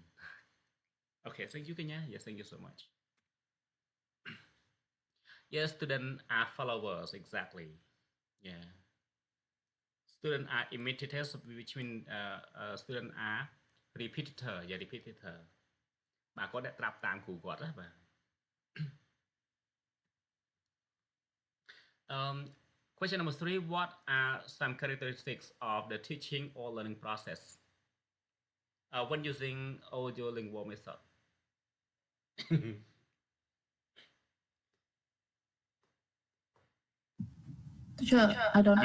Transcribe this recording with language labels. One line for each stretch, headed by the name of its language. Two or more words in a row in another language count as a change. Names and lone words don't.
English: Okay, thank you, Kenya. Yes, thank you so much. Yes, students are followers, exactly. Yeah. Students are imitators, which means students are repeater. Yeah, repeater.
Khmer: បាទគាត់អ្នកត្រាប់តាមគ្រូគាត់ណាបាទ
English: Um, question number three, what are some characteristics of the teaching or learning process when using audiolingual method? Teacher, I don't